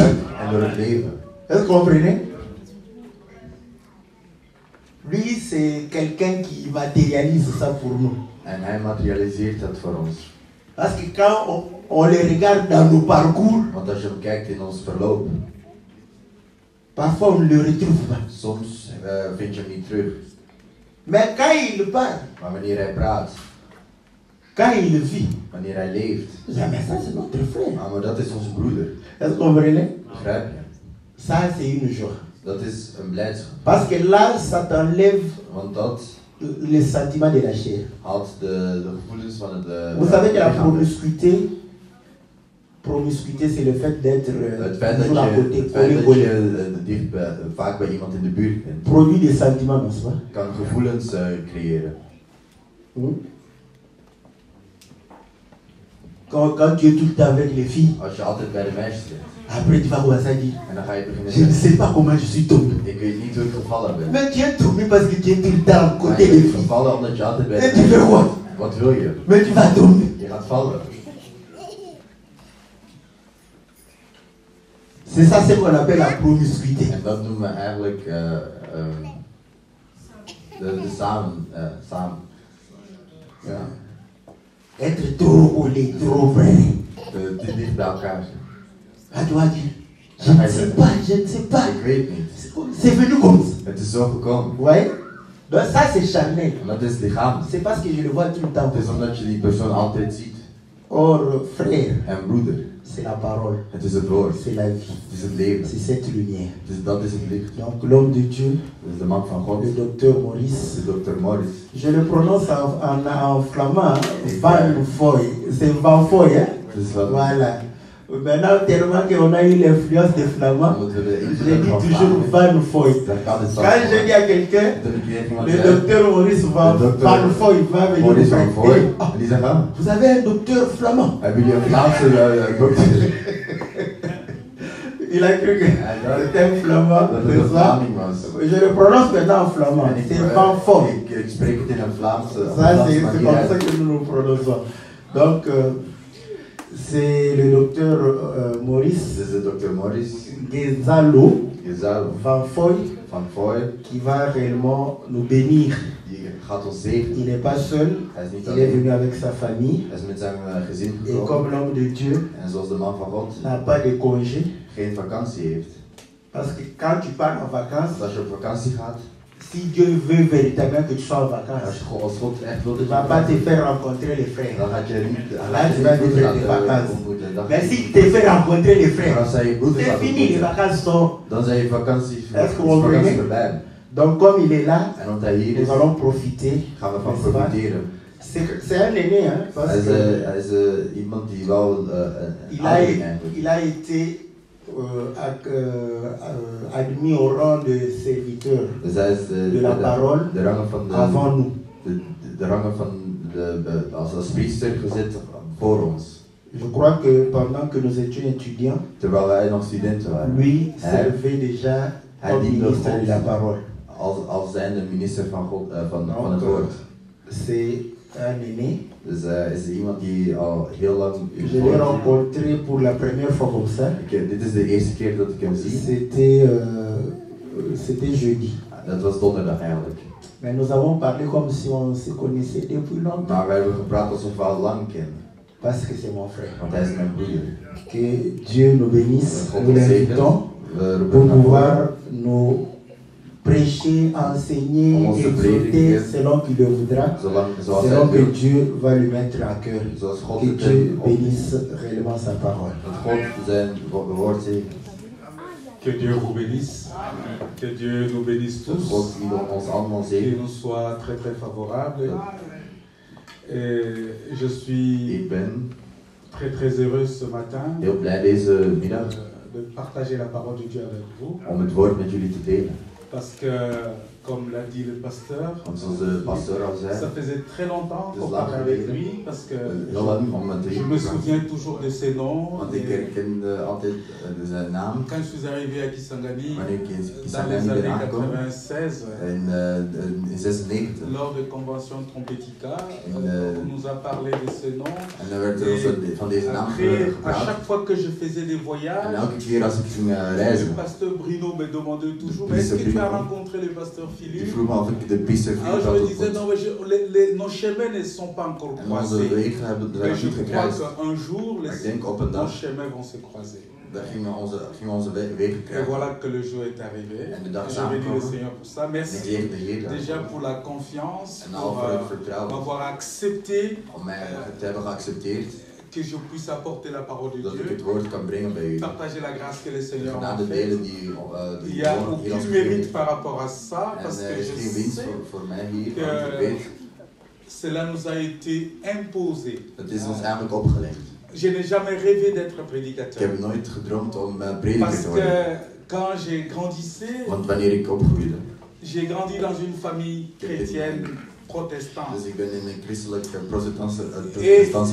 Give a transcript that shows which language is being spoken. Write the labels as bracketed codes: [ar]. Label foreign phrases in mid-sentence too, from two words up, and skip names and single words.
[fr] Est-ce que vous comprenez? Lui, c'est quelqu'un qui matérialise ça pour nous. Parce que quand on les regarde dans nos parcours, parfois on ne le retrouve pas. [nl] Soms vind je hem niet terug. [fr] Mais quand il parle, [nl] Maar wanneer hij praat, [fr] quand il vit, [nl] wanneer hij leeft, [fr] mais ça c'est notre frère. [nl] maar dat is onze broeder. [fr] Est-ce que vous comprenez? [nl] Begrijp je? [fr] Ça c'est une joie. [nl] Dat is een blijdschap. [fr] Parce que là, ça t'enlève [nl] Want dat [fr] les sentiments de la chair. [nl] haalt de gevoelens van het [fr] Vous savez que la [nl] lichaam. [fr] promiscuité, c'est le fait d'être [nl] Het feit dat [fr] toujours à côté, [nl] je [fr] collé. [nl] dicht vaak bij iemand in de buurt bent, [fr] Produit des sentiments, n'est-ce pas? [nl] kan gevoelens creëren. [fr] Quand tu es tout le temps avec les filles, [nl] Als je altijd bij de meisjes zit, [fr] après tu vas commencer à dire, [nl] en dan ga je beginnen [fr] je ne [nl] zeggen, [fr] sais pas comment je suis tombé. [nl] ik weet niet hoe ik gevallen ben. [fr] Mais tu es tombé parce que tu es tout le temps à [nl] Maar [fr] côté [nl] je [fr] des [nl] bent [fr] filles. [nl] gevallen omdat je altijd bij [fr] Et [nl] de [fr] tu fais [nl] meisjes [fr] quoi? [nl] zit. Wat wil je? [fr] Mais tu vas tomber. [nl] Je gaat vallen. [fr] C'est ça ce qu'on appelle la promiscuité. [nl] En dat noemen we eigenlijk de samen. Ja. [fr] Être trop collé, trop vrai. [nl] Te dicht bij elkaar zijn. [fr] Ah, tu vas dire, je ne sais pas, je ne sais pas. [nl] Ik weet niet. [fr] C'est venu comme ça. [nl] Het is zo gekomen. [fr] Ouais. Donc ça c'est charnel. [nl] En dat is lichaam. [fr] C'est parce que je le vois tout le temps. [nl] Het is omdat je die persoon altijd ziet. [fr] Or, frère, [nl] En broeder, [fr] c'est la parole, [nl] het is het woord. [fr] c'est la vie, [nl] Het is het leven. [fr] c'est cette lumière. [nl] Dus dat is het licht. [fr] Donc l'homme de Dieu, [nl] Dus de man van God, [fr] le docteur Maurice, [nl] de dokter Morris. [fr] je le prononce en flamand, Van Foy, c'est Van Foy, hein? [nl] Dus wat, [fr] Voilà. Maintenant, tellement qu'on a eu l'influence des flamands, [nl] dan moeten we de [fr] je [nl] invloed [fr] dis [nl] van [fr] toujours [nl] Vlaanderen. [fr] Van Foy. [nl] Dan gaat het [fr] Quand je dis à quelqu'un, [nl] Dat ik tegen iemand [fr] le [nl] zei, [fr] docteur Maurice Van Foy va venir [nl] Morris [fr] nous [nl] van Foy. [fr] faire. [nl] En die zegt, ah, [fr] Vous avez un docteur flamand. [nl] hebben jullie een Vlaamse dokter? [fr] Il a cru que c'était un flamand. [nl] Dat het [fr] C'est [nl] een [fr] ça? [nl] Vlaming was. [fr] Je le prononce maintenant en flamand. [nl] En [fr] C'est Van Foy. [nl] ik spreek het in een Vlaamse [fr] Ça, c'est [nl] manier [fr] comme [nl] uit. [fr] ça que nous nous prononçons. Donc, c'est le docteur Maurice [nl] Dit is de dokter Morris [fr] Gezalo [nl] Gezalo [fr] Van Foy [nl] van Foy. [fr] qui va réellement nous bénir. [nl] Die gaat ons zegenen. [fr] Il n'est pas seul, [nl] Hij is niet [fr] il est [nl] alleen. [fr] venu avec sa famille. [nl] Hij is met zijn gezin [fr] Et [nl] gekomen. [fr] comme l'homme de Dieu [nl] En zoals de man van God [fr] n'a pas de congé, [nl] geen vakantie heeft. [fr] parce que quand tu pars en vacances, [nl] Want als je op vakantie gaat, [fr] si Dieu veut véritablement que tu sois en [nl] als [fr] vacances, [nl] als God echt wil [fr] il [nl] dat [fr] ne va [nl] je [fr] pas te faire rencontrer les [nl] dan [fr] frères. [nl] gaat je niet [fr] Là, tu vas vivre tes vacances. [nl] ontmoeten. Dan [fr] Mais s'il te fait rencontrer les [nl] Maar [fr] frères, [nl] als hij je broeders [fr] c'est [nl] gaat [fr] fini, les [nl] ontmoeten, [fr] vacances sont. [nl] dan zijn je vakantie [fr] Est-ce que vous [nl] vakantie [fr] comprenez? [nl] voorbij. [fr] Donc comme il est là, [nl] En omdat hij hier is, [fr] nous allons profiter. [nl] gaan we van [fr] n'est-ce pas? [nl] profiteren. [fr] C'est un aîné, hein, parce que [nl] Hij is iemand die wel [fr] il [nl] een [fr] a, [nl] ouderling eigenlijk. [fr] il a été admis au rang de serviteur [nl] Dus hij is [fr] de la parole [nl] de rangen van [fr] avant nous. [nl] de rangen van als priester gezet voor ons. [fr] Je crois que pendant que nous étions étudiants, [nl] Terwijl wij nog studenten waren. [fr] lui servait déjà comme [nl] diende [fr] ministre [nl] God [fr] de la parole. [nl] als zijnde minister van God, van het [fr] Donc, [nl] woord. [fr] c'est un aîné. [nl] Dus is iemand die al heel lang in het [fr] Je l'ai [nl] woord zit. [fr] rencontré pour la première fois comme ça. [nl] Dit is de eerste keer dat ik hem zie. [fr] C'était jeudi. [nl] Dat was donderdag eigenlijk. [fr] Mais nous avons parlé comme si on se connaissait depuis longtemps. [nl] Maar wij hebben gepraat alsof we al lang kennen. [fr] Parce que c'est mon frère. [nl] Want hij is mijn broer. [fr] Que Dieu nous bénisse. [nl] God [fr] Nous [nl] ons zegent. [fr] l'invitons [nl] We roepen [fr] pour [nl] hem naar [fr] pouvoir [nl] voren. [fr] nous prêcher, enseigner, [nl] Om ons te [fr] exhorter [nl] prediken. [fr] selon qu'il le voudra. [nl] Zoals hij [fr] Selon que [nl] wil. [fr] Dieu va lui mettre à cœur. [nl] Zoals God [fr] Que [nl] het [fr] Dieu [nl] hem op. [fr] bénisse réellement sa parole. [nl] Dat God zijn woord zegent. [fr] Que Dieu vous bénisse, que Dieu nous bénisse [nl] Dat [fr] tous, [nl] God die ons allemaal [fr] qu'il [nl] zegent. [fr] nous soit très très favorable. Et je suis [nl] Ik ben [fr] très très heureux ce matin [nl] heel blij deze middag [fr] de partager la parole de Dieu avec vous, [nl] om het woord met jullie te delen. [fr] parce que, comme l'a dit le pasteur, [nl] Want zoals de pastor al zei, [fr] ça faisait très longtemps qu'on [nl] Dus laat [fr] parlait avec [nl] geleden. [fr] lui, parce que [nl] heel lang om het te [fr] je me souviens toujours de ses noms. [nl] Want ik [fr] Et [nl] herkende altijd zijn naam. [fr] quand je suis arrivé à Kisangani, [nl] Wanneer ik in [fr] dans [nl] Kisangani [fr] les [nl] ben [fr] années [nl] aangekomen, [fr] 96, [nl] in 96. [fr] lors de Convention Trompetica, [nl] En, [fr] on nous a parlé de ce nom. [nl] En dan werd er ons van deze naam [fr] Après, à [nl] gepraat. [fr] chaque fois que je faisais des [nl] En [fr] voyages, [nl] elke keer als ik ging [fr] le [nl] reizen, [fr] pasteur Bruno me demandait toujours, [nl] Le [fr] mais est-ce que tu as [nl] Bruno. [fr] rencontré le pasteur [nl] die [fr] Philippe? [nl] vroeg me of ik de priester [fr] Alors [nl] Philippe [fr] je [nl] had [fr] me disais, [nl] ontmoet. [fr] non, mais nos chemins ne sont pas encore [nl] En onze [fr] croisés. [nl] wegen hebben [fr] Mais je [nl] niet [fr] crois [nl] gekruist. [fr] qu'un jour, [nl] Maar ik denk op een [fr] nos [nl] dag, [fr] chemins vont se croiser. [nl] daar gingen onze wegen [fr] Et [nl] kruisen. [fr] voilà que le jour est arrivé. [nl] En de [fr] Et [nl] dag [fr] je [nl] is [fr] bénis le [nl] aangekomen. [fr] Seigneur pour ça. [nl] En ik [fr] Merci [nl] eer de Heer [fr] déjà [nl] daarvoor. [fr] pour la confiance, [nl] En al [fr] pour [nl] voor het vertrouwen. [fr] m'avoir accepté [nl] Om mij te hebben geaccepteerd [fr] que je puisse apporter la parole de [nl] dat ik [fr] Dieu, [nl] het woord kan brengen bij u. [fr] partager la grâce que le [nl] De [fr] Seigneur m'a [nl] genade [fr] faite. [nl] delen die [fr] Il n'y a [nl] hier ons [fr] aucun [nl] gegeven [fr] mérite [nl] heeft. [fr] par rapport à ça, [nl] En [fr] parce [nl] er [fr] que [nl] is [fr] je [nl] geen winst [fr] sais [nl] voor mij hier, [fr] que- [nl] want ik weet, [fr] cela nous a été imposé. [nl] het is ons eigenlijk opgelegd. [fr] Je n'ai jamais rêvé d'être [nl] Ik [fr] prédicateur. [nl] heb nooit gedroomd om prediker [fr] Parce [nl] te [fr] que [nl] worden. [fr] quand j'ai grandissé, [nl] Want wanneer ik opgroeide, [fr] j'ai grandi dans une famille chrétienne protestante. [nl] dus ik ben in een christelijke protestantse [fr] Et [nl] protestantse